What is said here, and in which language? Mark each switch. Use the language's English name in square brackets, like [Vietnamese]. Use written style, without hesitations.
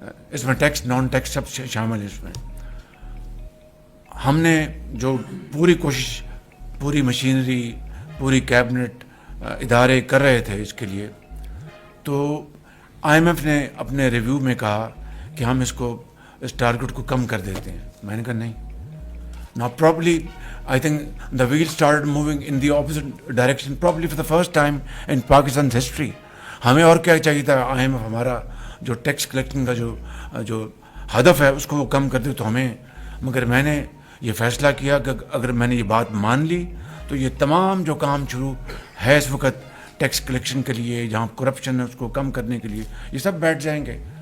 [Urdu] اس میں tax non tax سب شامل ہے. اس میں ہم نے جو پوری کوشش، پوری مشینری، پوری کیبنٹ ادارے کر رہے تھے اس کے لیے، تو IMF نے اپنے ریویو میں کہا کہ ہم اس ٹارگٹ کو کم کر دیتے ہیں. میں نے کہا نہیں. [English] Now probably I think the wheel started moving in the opposite direction probably for the first time in Pakistan's history. [Urdu] ہمیں اور کیا چاہیے تھا، IMF ہمارا جو ٹیکس کلیکٹنگ کا جو ہدف ہے اس کو وہ کم کر دے تو ہمیں. مگر میں نے یہ فیصلہ کیا کہ اگر میں نے یہ بات مان لی تو یہ تمام جو کام شروع ہے اس وقت ٹیکس کلیکشن کے لیے، جہاں کرپشن ہے اس کو کم کرنے کے لیے، یہ سب بیٹھ جائیں گے.